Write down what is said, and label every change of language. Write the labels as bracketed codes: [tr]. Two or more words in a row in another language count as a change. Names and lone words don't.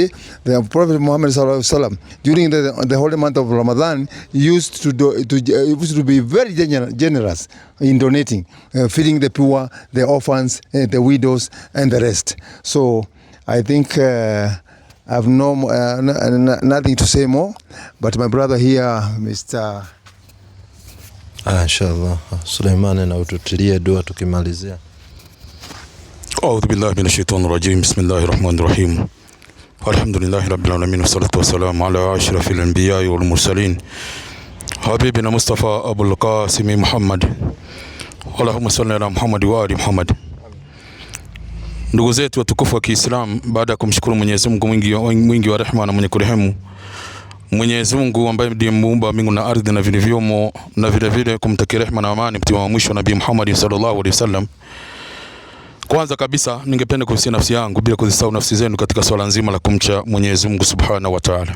[en] The Prophet Muhammad [ar] صلى الله عليه وسلم [en] during the holy month of Ramadan used to be very generous in donating, feeding the poor, the orphans, the widows, and the rest. So I think I have nothing to say more. But my brother here, Mr. Inshallah, [sw] Suleimani, na ututilie dua tukimalizia. [ar] أعوذ بالله من الشيطان الرجيم. بسم الله الرحمن الرحيم. الحمد لله رب العالمين والصلاة والسلام على أشرف الأنبياء والمرسلين حبيبنا مصطفى أبو القاسم محمد اللهم صل على محمد وآل محمد. [sw] Ndugu zetu watukufu wa Kiislamu, baada ya kumshukuru Mwenyezi Mungu mwingi wa rehema na mwenye kurehemu, Mwenyezi Mungu ambaye ndiye muumba mbingu na ardhi na vilivyomo, na vile vile kumtakia rehema na amani mtume wa mwisho Nabii Muhammad [ar] صلى الله عليه وسلم. [sw] Kwanza kabisa ningependa kuhusia nafsi yangu bila kuzisahau nafsi zenu katika swala nzima la kumcha Mwenyezi Mungu [ar] سبحانه وتعالى.